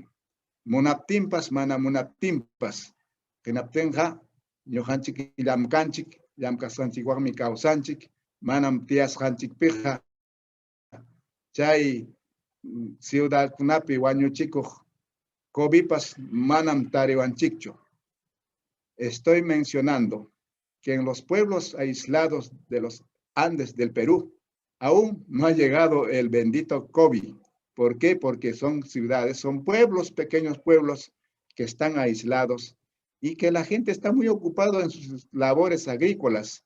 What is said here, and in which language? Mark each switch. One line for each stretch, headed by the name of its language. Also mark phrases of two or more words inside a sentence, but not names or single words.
Quechua: Munaptimpas, mana munaptimpas, kinaptenja, ñojanchik llamkanchik, llamkasanchikwanmi kawsanchik, manam tiyasqanchikpiqa chay ciudadkunapi wañuchikuq covipas manam tariwanchikchu.
Spanish: Estoy mencionando que en los pueblos aislados de los Andes del Perú aún no ha llegado el bendito COVID. ¿Por qué? Porque son ciudades, son pueblos, pequeños pueblos que están aislados y que la gente está muy ocupada en sus labores agrícolas.